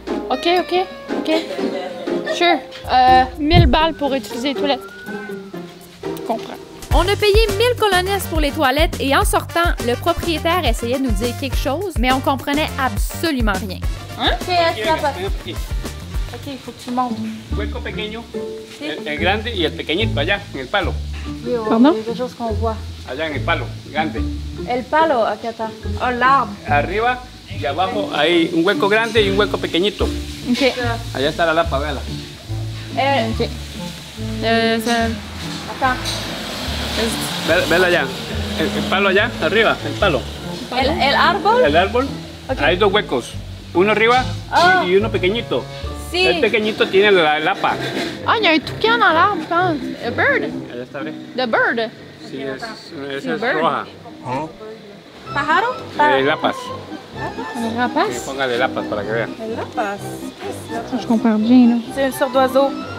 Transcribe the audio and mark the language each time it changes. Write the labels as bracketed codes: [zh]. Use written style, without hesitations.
[en] OK. Sure. [fr] 1000 balles pour utiliser les toilettes. Je comprends. On a payé 1000 colones pour les toilettes et en sortant, le propriétaire essayait de nous dire quelque chose, mais on comprenait absolument rien. Ok, il faut que tu montes. [es] Hueco pequeño, el grande y el pequeñito allá en el palo. [fr] Pardon? Il y a quelque chose qu'on voit. [es] Allá en el palo, grande. El palo, [fr] ok, attends. Oh, l'arbre. [es] Arriba y abajo hay un hueco grande y un hueco pequeñito. OK. Allá está la lapa, véala. OK. [fr] Attends. [es] Vela allá. El palo allá, arriba, el palo. El árbol? El árbol. Hay dos huecos. Uno arriba y uno pequeñito. Sí. El pequeñito tiene la lapa. [fr] Ah, il y a un toucan dans l'arbre, je pense. [en] A bird. [es] Allá está, ¿ves? [en] The bird. [es] Sí, esa es [en] bird. [es] roja. Pájaro? Lapas. [fr] Un rapace. [es] Póngale lapas para que vean. Lapas. [fr] Je comprends bien, là. C'est une sorte d'oiseau.